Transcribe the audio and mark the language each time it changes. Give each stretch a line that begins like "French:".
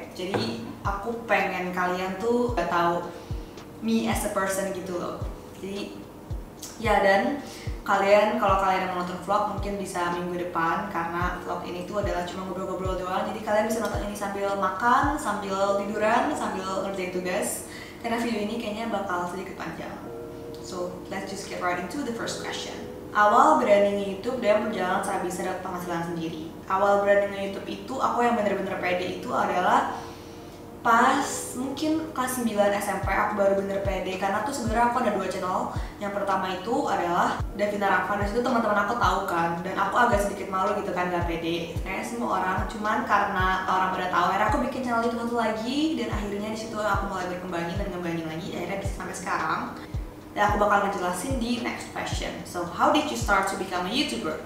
Indonesian: Jadi aku pengen kalian tuh gak tahu
English: me as a person
Indonesian: gitu loh. Jadi ya, dan kalau kalian yang nonton vlog mungkin bisa minggu depan karena vlog ini tuh adalah cuma ngobrol-ngobrol doang. Jadi kalian bisa nonton ini sambil makan, sambil tiduran, sambil ngerjain tugas karena video ini kayaknya bakal sedikit panjang.
English: So let's just get right into the first question.
Indonesian: Awal berani nge-YouTube dan perjalanan saya bisa dapat penghasilan sendiri. Awal berani nge-YouTube itu aku yang bener-bener pede itu adalah pas mungkin kelas 9 SMP aku baru bener pede karena tuh sebenarnya aku ada 2 channel. Yang pertama itu adalah Davina Rafa, dan itu teman-teman aku tahu kan, dan aku agak sedikit malu gitu kan, gak pede kayak semua orang. Cuman karena orang pada tahu, akhirnya aku bikin channel itu satu lagi dan akhirnya di situ aku mulai berkembangin dan ngembangin lagi, akhirnya bisa sampai sekarang. Dan aku bakal ngejelasin di
English: next question. So, how did you start to become a YouTuber?